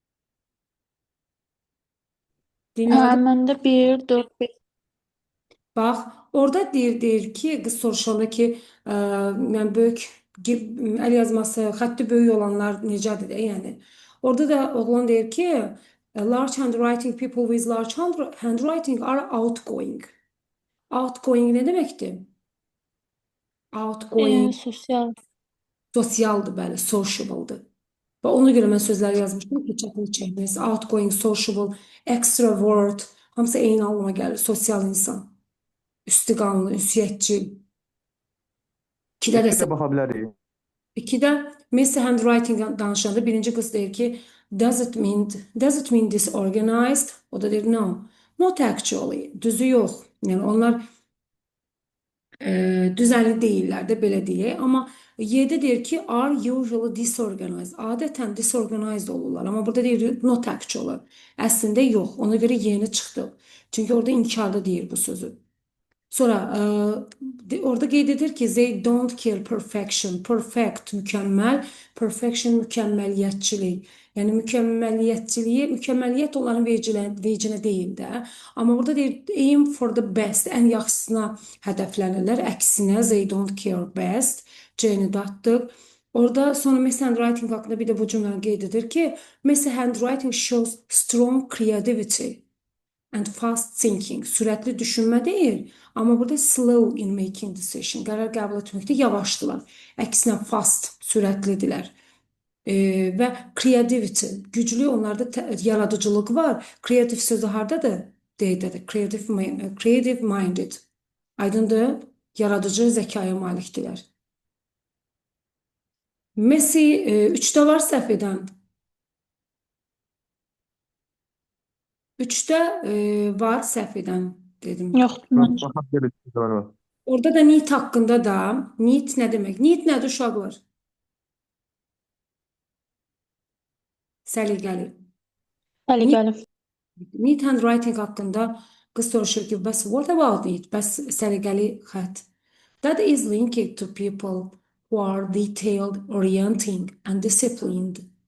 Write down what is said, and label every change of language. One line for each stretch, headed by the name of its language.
Azerbaijani: Hə, Dinləmədə məndə 1, 4, 5. bax, orada deyir ki, qız soruşanda ki, yəni böyük əl yazması, xətti böyük olanlar necədir də, yəni. Orada da oğlan deyir ki,
English: large handwriting people with large handwriting are outgoing.
Azerbaijani: Outgoing nə deməkdir? Outgoing Sosial. sosialdır, bəli, sociable'dır. Və ona görə mən sözləri yazmışdım ki, çətinlik çəkməyiz. Outgoing, sociable, extrovert, hamısı eyni anlama gəlir. Sosial insan, üstüqanlı, ünsiyyətçil. İkidə də İki də baxa bilərik. İkidə Messi handwriting danışanda birinci qız deyir ki,
English: does it mean disorganized?
Azerbaijani: O da deyir
English: no, not actually.
Azerbaijani: Düzü yox. Yəni onlar düzənli deyirlər də belə deyək. Amma Y-də deyir ki,
English: are usually disorganized.
Azerbaijani: Adətən disorganized olurlar. Amma burada deyir
English: not actually.
Azerbaijani: Əslində yox. Ona görə Y-ni çıxdı. Çünki orada inkarda deyir bu sözü. Sonra orada qeyd edir ki,
English: they don't care perfection.
Azerbaijani: Perfect, mükəmməl. Perfection, mükəmməliyyətçilik. Yəni mükəmməliyyət onların vecinə deyil də. Amma burada deyir,
English: aim for the best.
Azerbaijani: Ən yaxşısına hədəflənirlər.
English: Əksinə, they don't care best.
Azerbaijani: C-ni datdıq. Orada sonra
English: Messi handwriting haqqında bir də bu cümləni qeyd edir ki, Messi handwriting shows strong creativity and fast thinking.
Azerbaijani: Sürətli düşünmə deyil, amma burada
English: slow in making decision.
Azerbaijani: Qərar qəbul etməkdə yavaşdılar. Əksinə fast, sürətlidirlər. Və creativity, güclü onlarda yaradıcılıq var. Creative sözü hardadır? D-dədir. Creative minded. Aydındır? Yaradıcı zəkaya malikdirlər. Messi 3-də var səhv edən. 3-də var səhv edən dedim. Yoxdur məncə. Baxa bilərik. Orada da need haqqında da, need nə demək? Need nədir uşaqlar? Səliqəli. Səliqəli. Need handwriting haqqında qız soruşur ki, bəs
English: what about need?
Azerbaijani: Bəs səliqəli xətt.
English: That is linked to people who are detailed, orienting and disciplined.